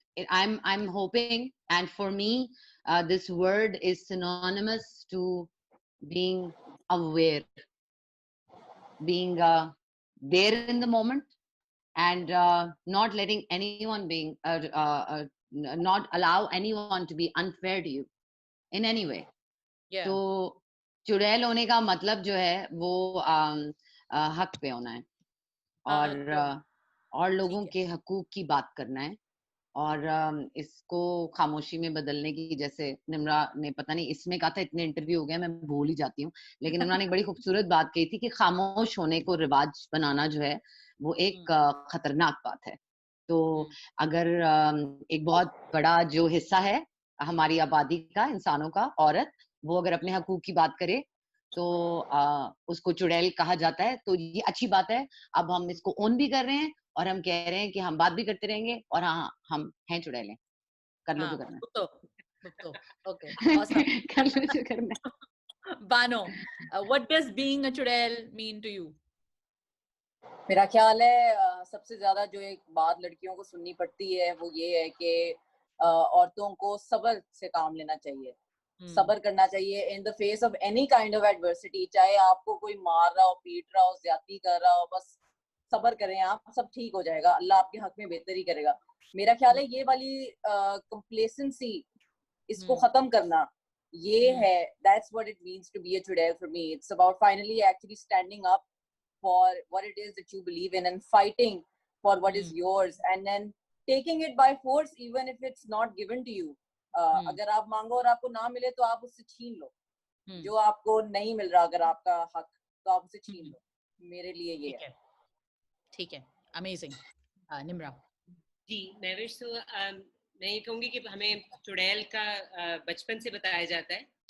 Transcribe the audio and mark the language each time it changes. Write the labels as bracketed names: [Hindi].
[English] I'm hoping, and for me, this word is synonymous to being aware, being there in the moment, and not letting anyone not allow anyone to be unfair to you in any way. Yeah. [Hindi] तो चुड़ैल होने का मतलब जो है वो हक पे होना है और लोगों के हकूक की बात करना है और इसको खामोशी में बदलने की, जैसे निम्रा ने पता नहीं इसमें कहा था, इतने इंटरव्यू हो गए मैं भूल ही जाती हूँ, लेकिन निम्रा ने एक बड़ी खूबसूरत बात कही थी कि खामोश होने को रिवाज बनाना जो है वो एक खतरनाक बात है. तो अगर एक बहुत बड़ा जो हिस्सा है हमारी आबादी का, इंसानों का, औरत, वो अगर अपने हकूक की बात करे तो उसको चुड़ैल कहा जाता है. तो ये अच्छी बात है. अब हम इसको ओन भी कर रहे हैं और हम कह रहे हैं कि हम बात भी करते रहेंगे और हाँ हम हैं चुड़ैलें. कर लो जो करना [English] तो okay, awesome. [Hindi] कर लो जो करना. [English] Bano, what does being a churail mean to you? [Hindi] मेरा ख्याल है सबसे ज्यादा जो एक बात लड़कियों को सुननी पड़ती है वो ये है कि औरतों को सब्र से काम लेना चाहिए. सब्र करना चाहिए [English] In the face of any kind of adversity. [Hindi] चाहे आपको कोई मार रहा हो, पीट रहा हो, ज्यादती कर रहा हो, बस सब्र करें आप, सब ठीक हो जाएगा. अल्लाह आपके हक में बेहतर ही करेगा. मेरा ख्याल है ये वाली कंप्लेसेंसी, इसको खत्म करना, ये है, [English] that's what it means to be a churail for me. It's about finally actually standing up for what it is that you believe in and fighting for what is yours and then taking it by force even if it's not given to you. [Hindi] अगर आप मांगो और आपको ना मिले तो आप उससे छीन लो. जो आपको नहीं मिल रहा अगर आपका हक, तो आप उसे छीन लो. मेरे लिए ये है. ठीक है. अमेजिंग. निम्रा जी, नैविश, तो मैं ये कहूँगी कि हमें चुड़ैल का बचपन से बताया जाता है.